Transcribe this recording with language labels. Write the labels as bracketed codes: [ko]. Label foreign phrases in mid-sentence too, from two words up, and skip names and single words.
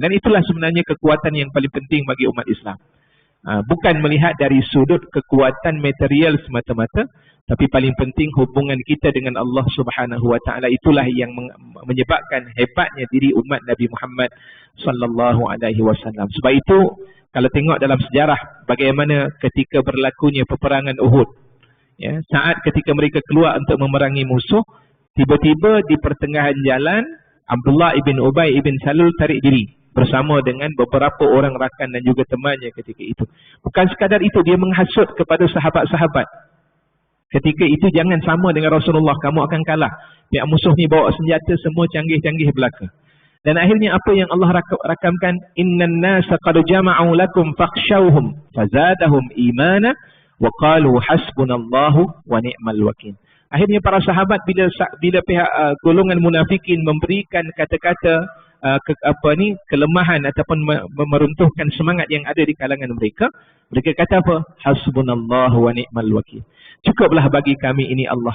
[ms] Dan itulah sebenarnya kekuatan yang paling penting bagi umat Islam. Bukan melihat dari sudut kekuatan material semata-mata, tapi paling penting hubungan kita dengan Allah [ar] سبحانه وتعالى. [ms] Itulah yang menyebabkan hebatnya diri umat Nabi Muhammad [ar] صلى الله عليه وسلم. [ms] Sebab itu kalau tengok dalam sejarah bagaimana ketika berlakunya peperangan Uhud, ya, saat ketika mereka keluar untuk memerangi musuh, tiba-tiba di pertengahan jalan Abdullah ibn Ubay ibn Salul tarik diri bersama dengan beberapa orang rakan dan juga temannya ketika itu. Bukan sekadar itu, dia menghasut kepada sahabat-sahabat. Ketika itu jangan sama dengan Rasulullah, kamu akan kalah. Pihak musuh ni bawa senjata semua canggih-canggih belaka. Dan akhirnya apa yang Allah rakamkan? [ar] إن الناس قد جمعوا لكم فاخشوهم فزادهم إيمانا وقالوا حسبنا الله ونعم الوكيل. [ms] Akhirnya para sahabat bila pihak golongan munafikin memberikan kata-kata kelemahan ataupun meruntuhkan semangat yang ada di kalangan mereka, mereka kata apa? [ar] حسبنا الله ونعم الوكيل. [ms] Cukuplah bagi kami ini Allah.